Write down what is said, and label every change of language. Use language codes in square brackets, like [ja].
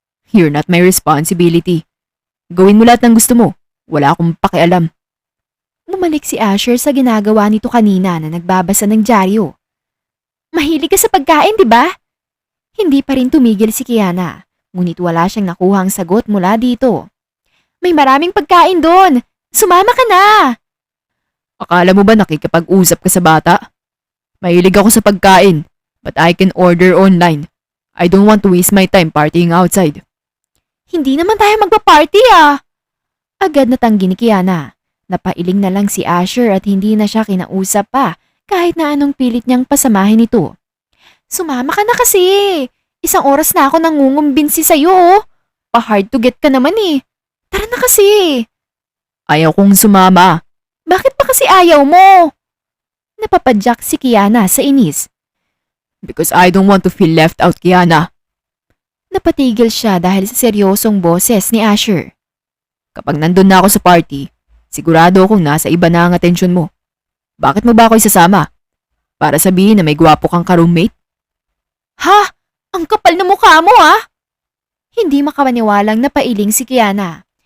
[en] You're not my responsibility. [tl] Gawin mo lahat ng gusto mo. Wala akong pakialam. Bumalik si Asher sa ginagawa nito kanina na nagbabasa ng dyaryo. Mahilig ka sa pagkain, di ba? Hindi pa rin tumigil si Kiana, ngunit wala siyang nakuhang sagot mula dito. May maraming pagkain doon! Sumama ka na! Akala mo ba nakikipag-usap ka sa bata? Mahilig ako sa pagkain, [en] but I can order online. I don't want to waste my time partying outside. [tl] Hindi naman tayo magpa-party ah! Agad natanggi ni Kiana. Napailing na lang si Asher at hindi na siya kinausap pa kahit na anong pilit niyang pasamahin ito. Sumama ka na kasi. Isang oras na ako nangungumbinsi sa'yo. Pa-hard to get ka naman eh. Tara na kasi. Ayaw kong sumama. Bakit pa kasi ayaw mo? Napapadyak si Kiana sa inis. [en] Because I don't want to feel left out, Kiana. [tl] Napatigil siya dahil sa seryosong boses ni Asher. Kapag nandun na ako sa party, sigurado akong nasa iba na ang atensyon mo. Bakit mo ba ako isasama? Para sabihin na may gwapo kang ka-roommate? Ha? Ang kapal na mukha mo ah! Hindi makapaniwalang napailing si Kiana.